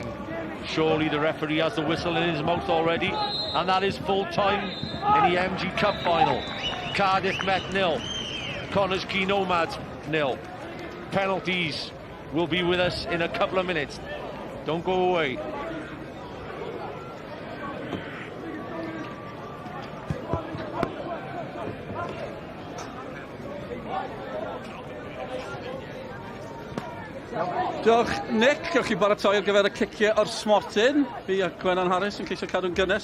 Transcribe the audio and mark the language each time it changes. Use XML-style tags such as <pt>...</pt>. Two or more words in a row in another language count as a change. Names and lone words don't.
<en>Surely the referee has the whistle in his mouth already, and that is full time in the MG Cup Final. Cardiff Met 0, Connors Quay Nomads 0. Penalties will be with us in a couple of minutes. Don't go away.</en> <cy>Diolch, Nick. Gewch chi baratoi ar gyfer y ciciau o'r smotyn. Fi a Gwenan Harris yn ceisio cadw'n gynnes.</cy>